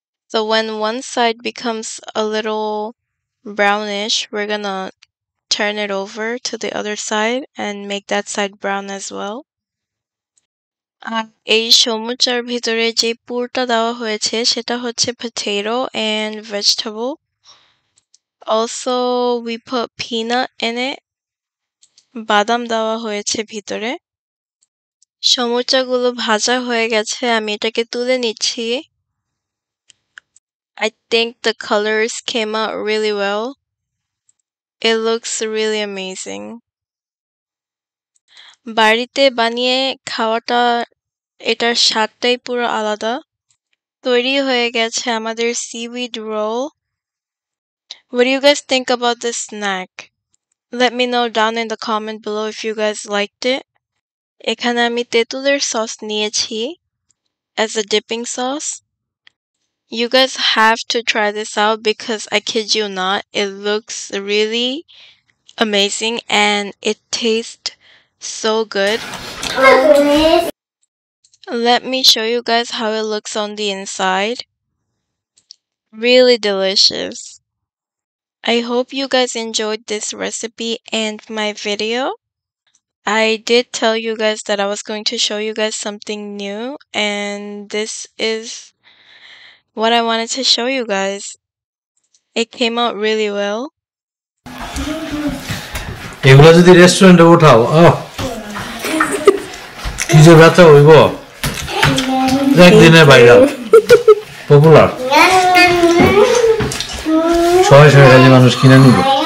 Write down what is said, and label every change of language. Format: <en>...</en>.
<en>So when one side becomes a little brownish, we're gonna turn it over to the other side and make that side brown as well.</en> <bn>আর এই সমুচার ভিতরে যে পুরটা দেওয়া হয়েছে সেটা হচ্ছে</bn> <en>potato and vegetable. Also we put peanut in it.</en> <bn>বাদাম দেওয়া হয়েছে ভিতরে। সমুচাগুলো ভাজা হয়ে গেছে, আমি এটাকে তুলে নিচ্ছি।</bn> <en>I think the colors came out really well. It looks really amazing.</en> <bn>বাড়িতে বানিয়ে খাওয়াটা এটার স্বাদটাই পুরো আলাদা। তৈরি হয়ে গেছে আমাদের seaweed roll.</bn> <en>What do you guys think about this snack? Let me know down in the comment below if you guys liked it.</en> <bn>এখানে আমি তেঁতুলের সস নিয়েছি</bn> <en>as a dipping sauce. You guys have to try this out because I kid you not, it looks really amazing and it tastes so good. Let me show you guys how it looks on the inside. Really delicious. I hope you guys enjoyed this recipe and my video. I did tell you guys that I was going to show you guys something new, and this is what I wanted to show you guys. It came out really well.</en> <bn>এগুলো যদি রেস্টুরেন্টে উঠাও কি যে ব্যথা হইব একদিনে viral popular শয়ে শয়ে কাজে মানুষ কিনে নিব</bn>